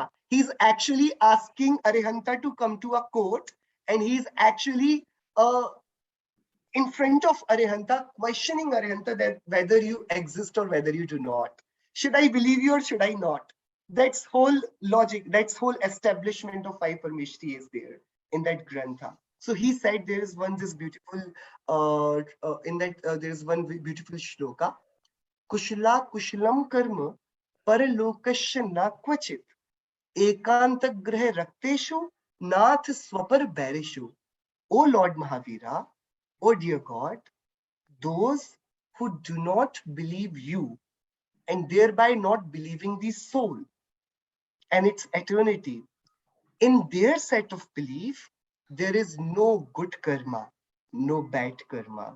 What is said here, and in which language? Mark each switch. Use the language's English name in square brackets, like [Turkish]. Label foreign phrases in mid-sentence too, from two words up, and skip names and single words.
[English] He's actually asking Arihanta to come to a court, and he's actually in front of Arihanta, questioning Arihanta that whether you exist or whether you do not. Should I believe you or should I not? That's whole logic, that's whole establishment of five Parmeshti is there in that Grantha. So he said there is one this beautiful, in that there is one beautiful shloka. [Sanskrit] Kushla kushalam karma paralokasya na kvachit ekant grah rakteshu nath swapar bairishu. [English] O Lord Mahavira, O dear God, those who do not believe you and thereby not believing the soul and its eternity, in their set of belief, there is no good karma, no bad karma.